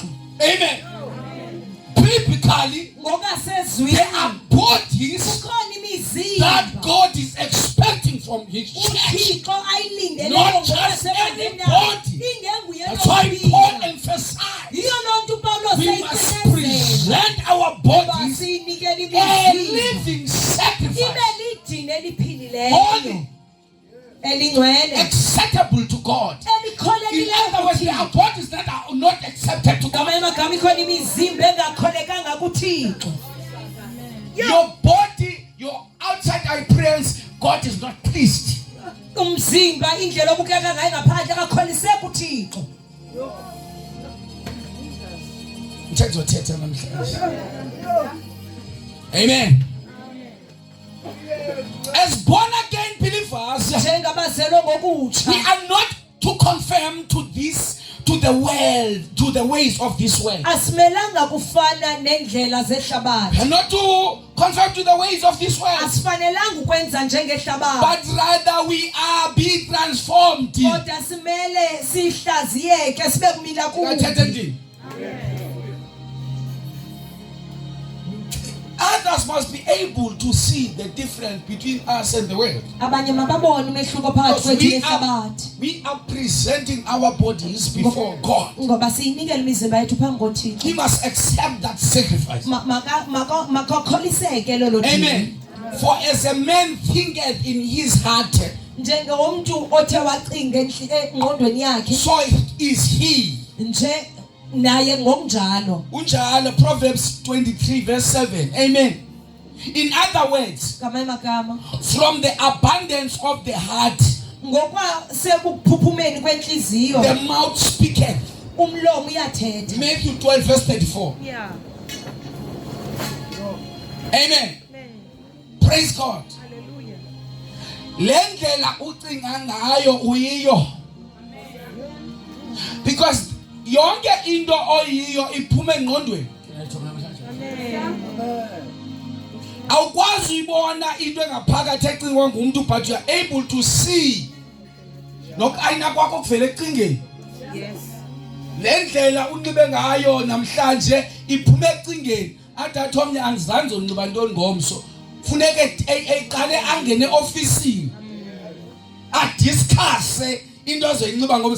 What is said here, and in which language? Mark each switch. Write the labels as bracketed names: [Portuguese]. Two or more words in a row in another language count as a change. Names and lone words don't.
[English] Amen. Biblically, [Xhosa] Ngokasezwini [English] there are bodies [Xhosa] kukhona imizimba [English] that God is expecting from His church. [Xhosa] uThixo ayilindeleyo [English] Not just anybody. [Xhosa] ingenguye [English] That's why Paul emphasized [Xhosa] yiyo loo nto uPawulos [English] we must [Xhosa] ayicinezela [English] present our [Xhosa] uba [English] bodies [Xhosa] siyinikele [English] a [Xhosa] imizimba [English] living [Xhosa] ibe [English] sacrifice, [Xhosa] lidini eliphilileyo [English] holy, [Xhosa] elingcwele [English] acceptable to God. In [Xhosa] elikholekileyo [English] other words, there are [Xhosa] kuThixo. [English] bodies that are not accepted to God. [Xhosa] ngamanye amagama ikhona imizimba engakholekanga kuThixo. [English] Your body, your outside appearance, God is not pleased. [Xhosa] Umzimba indlela obukeka ngayo ngaphandle akakholiseki uThixo. Uthetha namhlanje. [English] Amen. As born again believers, [Xhosa] njengabazelwe ngokutsha [English] we are not to conform to the world, to the ways of this world. [Xhosa] asimelanga kufana nendlela zehlabathi [English] We are not to conform to the ways of this world, [Xhosa] asifanelanga ukwenza njengehlabathi [English] but rather we are be transformed. [Xhosa] kodwa simele sihlaziyeke sibe kumila Ngathetha kubi endini. [English] Others must be able to see the difference between us and the world. [Xhosa] abanye mababone umehluko phakathi [English] Because [Xhosa] kwethu nehlabathi [English] we are presenting our bodies before God. [Xhosa] ngoba siyinikela imizimba yethu phambi koThixo [English] He must accept that sacrifice. [Xhosa] makakholiseke lolo [English] Amen. For as a man thinketh in his heart, [Xhosa] njengomuntu othe wacinga engqondweni yakhe [English] so is he. [Xhosa] nje naye ngokunjalo Unjalo, [English] Proverbs 23 verse 7. Amen. In other words, [Xhosa] ngamanye amagama [English] from the abundance of the heart, [Xhosa] ngokwa sekuphuphumeni kwenhliziyo [English] the mouth speaketh. [Xhosa] umlomo uyathetha [English] Matthew 12 verse 34. yeah Amen. Praise God. hallelujah [Xhosa] Lendlela ucinga ngayo uyiyo. Because yonke into oyiyo iphuma engqondweni. Awukwazi uyibona into engaphakathi ecingwa ngumuntu, [English] but you are able to see [Xhosa] nokayina kwakho kuvela ecingeni. [English] yes [Xhosa] Lendlela unxibe ngayo namhlanje iphuma ecingeni. Athi omnye angizange unxiba ntoni ngomso. Funeke eqale angene ofisini. Adiscuss into azoyinxiba ngomso.